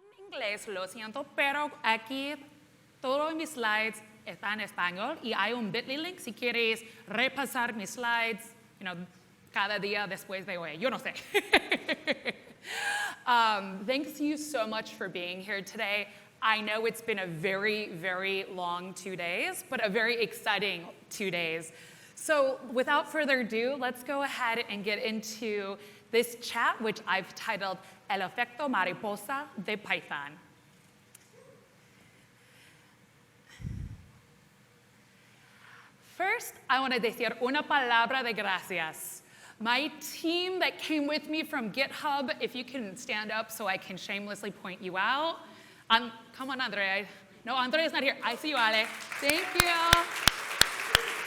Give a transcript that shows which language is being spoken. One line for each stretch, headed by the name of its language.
Spanish: inglés, lo siento, pero aquí todos mis slides están en español y hay un bit.ly link si quieres repasar mis slides, cada día después de hoy. Yo no sé.
English: Thanks you so much for being here today. I know it's been a very, very long 2 days, but a very exciting 2 days. So without further ado, let's go ahead and get into this chat, which I've titled El Efecto Mariposa de Python. First, I want to
Spanish: decir una palabra de gracias.
English: My team that came with me from GitHub, if you can stand up so I can shamelessly point you out. Come on, Andre. No, Andre is not here. I see you, Ale. Thank you.